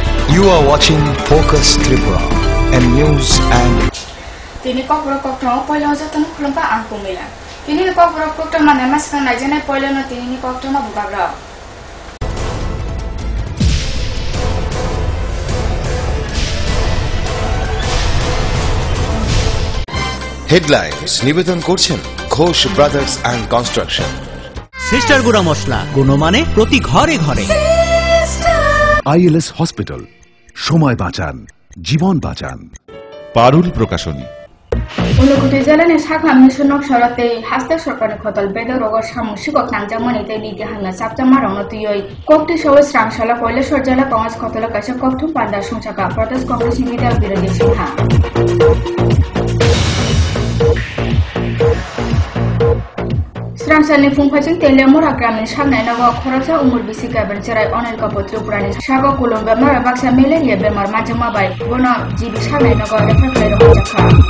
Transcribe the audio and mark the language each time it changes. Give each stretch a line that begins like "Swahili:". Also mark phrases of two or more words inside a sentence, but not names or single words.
English: You are watching Focus Tripura and news and
Kok Borok: Tini kopro kopro poilo jatan khulumpa angku mila. Tini kopro kopro mana maskan najane poilo no tini kopro ma bubagra.
Bangla: Headlines নিবেদন করছেন ঘোষ ব্রাদার্স অ্যান্ড কনস্ট্রাকশন। সিস্টার গুড়া মশলা গুণমানে প্রতি ঘরে ঘরে। ILS হসপিটাল, সময় বাঁচান, জীবন বাঁচান। পারুল প্রকাশনী।
Kok Borok: Ulukuti jalane sakha misunok sorate haste sorkani khotol bedo rogor samushikok nangjamani te niti hanga saptama rono tuyoi kokti showe sramshala koile sorjala kongas khotola kaisa kokthum panda sungsaka Pradesh Congress nibida birodi sinha Sramshalni phungphajing telemura gramin samnai nago khoroksa umur bisi gaben cherai onel kapo Tripurani sago kulum bemar baksa malaria bemar majama bai bono jibi samnai nago refer khairo jakha